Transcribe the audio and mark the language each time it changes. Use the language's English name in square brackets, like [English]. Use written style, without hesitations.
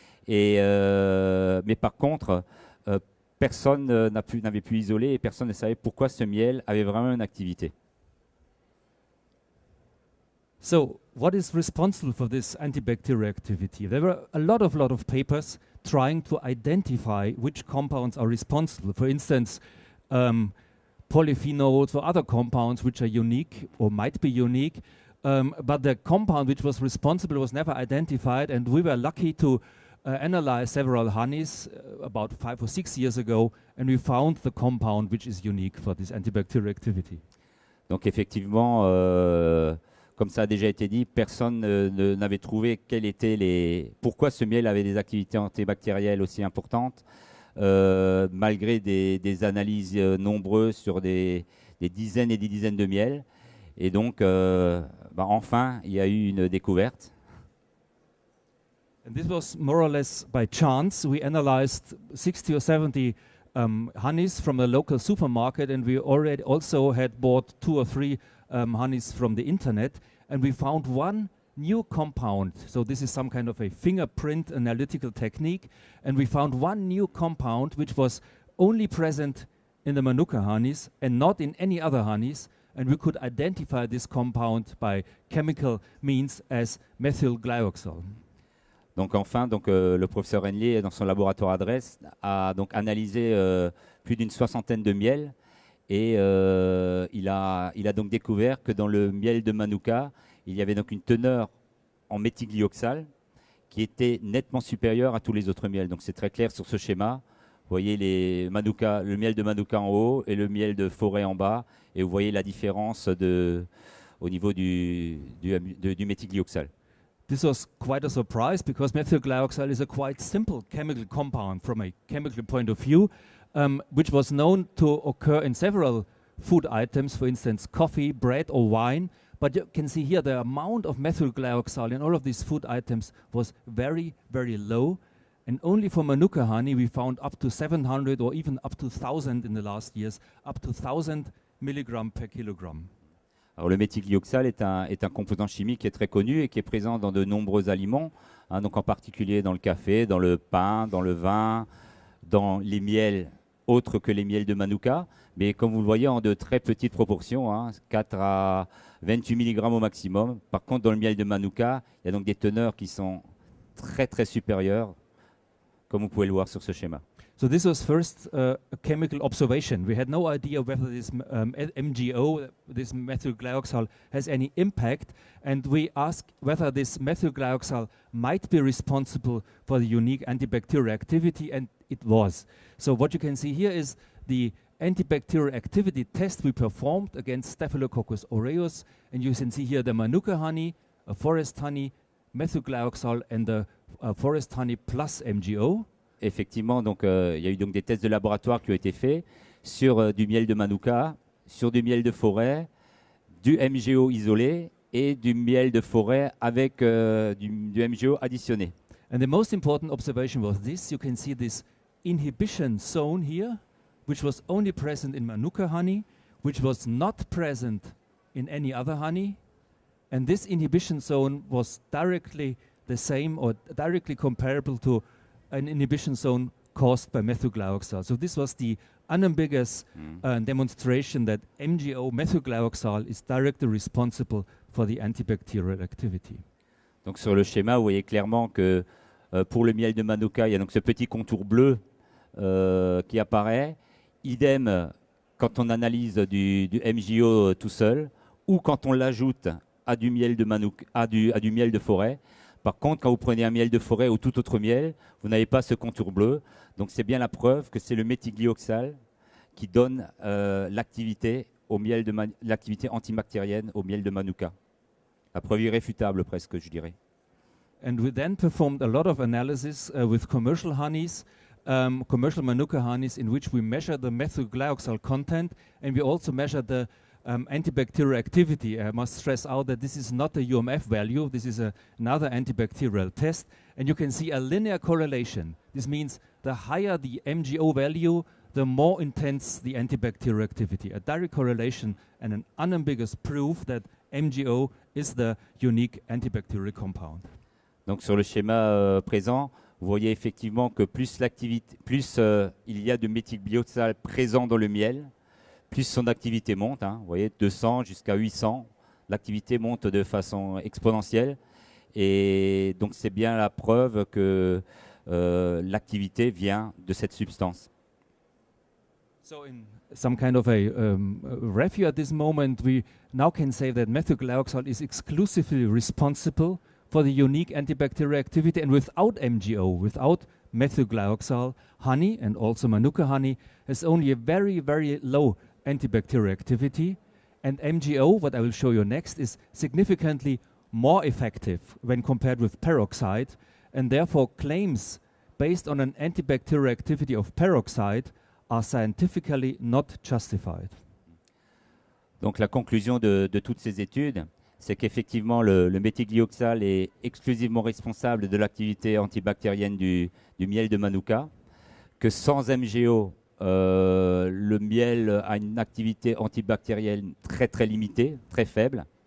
[French] Mais par contre, personne n'avait pu isoler et personne ne savait pourquoi ce miel avait vraiment une activité. [English] So, what is responsible for this antibacterial activity? There were a lot of papers trying to identify which compounds are responsible. For instance, polyphenols or other compounds which are unique or might be unique. But the compound which was responsible was never identified, and we were lucky to analyze several honeys about 5 or 6 years ago, and we found the compound which is unique for this antibacterial activity. [French] Donc effectivement, comme ça a déjà été dit, personne n'avait trouvé pourquoi ce miel avait des activités antibactérielles aussi importantes. malgré des analyses nombreuses sur des dizaines et des dizaines de miels. Et donc, enfin, il y a eu une découverte. [English] And this was more or less by chance. We analyzed 60 or 70 honeys from a local supermarket, and we already also had bought 2 or 3 honeys from the internet, and we found one new compound. So this is some kind of a fingerprint analytical technique, and we found one new compound which was only present in the Manuka honeys and not in any other honeys, and we could identify this compound by chemical means as methylglyoxal. [French] Donc enfin, le professeur Henle, dans son laboratoire à Dresde, a donc analysé plus d'une soixantaine de miels et il a donc découvert que dans le miel de Manuka, il y avait donc une teneur en méthylglyoxal qui était nettement supérieure à tous les autres miels. Donc c'est très clair sur ce schéma. Vous voyez le miel de Manuka en haut et le miel de forêt en bas, et vous voyez la différence au niveau du méthylglyoxal. [English] This was quite a surprise because methylglyoxal is a quite simple chemical compound from a chemical point of view, which was known to occur in several food items, for instance, coffee, bread, or wine. But you can see here the amount of methylglyoxal in all of these food items was very, very low. And only for Manuka honey, we found up to 700 or even up to 1,000 in the last years, up to 1,000 milligrams per kilogram. [French] Alors, le méthylglyoxal est un composant chimique qui est très connu et qui est présent dans de nombreux aliments, donc en particulier dans le café, dans le pain, dans le vin, dans les miels autres que les miels de Manuka, mais comme vous le voyez en de très petites proportions, 4 à 28 mg au maximum. Par contre, dans le miel de Manuka, il y a donc des teneurs qui sont très très supérieures, comme vous pouvez le voir sur ce schéma. [English] So this was first a chemical observation. We had no idea whether this MGO, this methylglyoxal, has any impact, and we asked whether this methylglyoxal might be responsible for the unique antibacterial activity, and it was. So what you can see here is the antibacterial activity test we performed against Staphylococcus aureus, and you can see here the Manuka honey, a forest honey, methylglyoxal, and the forest honey plus MGO. [French] Effectivement, donc, il y a eu donc des tests de laboratoire qui ont été faits sur du miel de Manuka, sur du miel de forêt, du MGO isolé et du miel de forêt avec du MGO additionné. [English] And the most important observation was this. You can see this inhibition zone here, which was only present in Manuka honey, which was not present in any other honey. And this inhibition zone was directly the same or directly comparable to an inhibition zone caused by methylglyoxal. So this was the unambiguous demonstration that MGO methylglyoxal is directly responsible for the antibacterial activity. [French] Donc sur le schéma, vous voyez clairement que pour le miel de Manuka, il y a donc ce petit contour bleu qui apparaît. Idem quand on analyse du MGO tout seul ou quand on l'ajoute à du miel de Manuka, à du miel de forêt. Par contre, quand vous prenez un miel de forêt ou tout autre miel, vous n'avez pas ce contour bleu. Donc c'est bien la preuve que c'est le méthylglyoxal qui donne l'activité antibactérienne au miel de Manuka. La preuve irréfutable presque, je dirais. [English] And we then performed a lot of analysis with commercial honeys, commercial Manuka honeys, in which we measure the methylglyoxal content, and we also measure the antibacterial activity. I must stress out that this is not a UMF value. This is another antibacterial test. And you can see a linear correlation. This means the higher the MGO value, the more intense the antibacterial activity. A direct correlation and an unambiguous proof that MGO is the unique antibacterial compound. [French] Donc sur le schéma présent, vous voyez effectivement que plus il y a de méthylglyoxal présent dans le miel, plus son activité monte, vous voyez, 200 jusqu'à 800, l'activité monte de façon exponentielle. Et donc c'est bien la preuve que l'activité vient de cette substance. [English] So in some kind of a review at this moment, we now can say that methylglyoxal is exclusively responsible for the unique antibacterial activity, and without MGO, without methylglyoxal, honey and also Manuka honey has only a very, very low antibacterial activity, and MGO, what I will show you next, is significantly more effective when compared with peroxide, and therefore claims based on an antibacterial activity of peroxide are scientifically not justified. [French] Donc la conclusion de toutes ces études, c'est qu'effectivement le méthylglyoxal est exclusivement responsable de l'activité antibactérienne du miel de Manuka, que sans MGO, le miel a une activité antibactérienne très très limitée, très faible.